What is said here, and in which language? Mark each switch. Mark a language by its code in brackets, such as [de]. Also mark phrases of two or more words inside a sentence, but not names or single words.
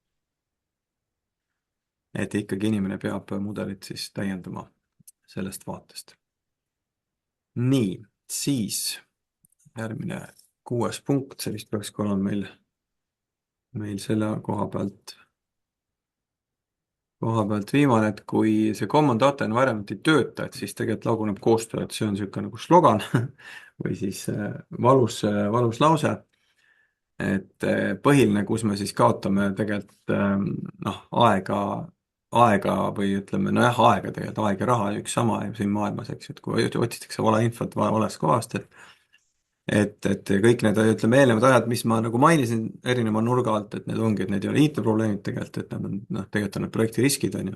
[et] et ikkagi inimene peab mudelit siis täiendama sellest vaatest. nii, siis järgmine 6. punkt, see vist peaks ka olema meil selle koha pealt viimane, et kui see [en] common data environment [et] ei tööta, et siis tegelikult laguneb koostöö, et see on niisugune nagu slogan või siis valus lause. et põhiline, kus me siis kaotame tegelikult noh, aega või ütleme, nojah, aega tegelikult, aeg ja raha on üks sama siin maailmas, eks ju, et kui otsitakse valeinfot valest kohast, et kõik need, ütleme, eelnevad ajad, mis ma nagu mainisin erineva nurga alt, et need ongi, et need ei ole IT-probleemid tegelikult, et nad on, noh, tegelikult on need projekti riskid, on ju.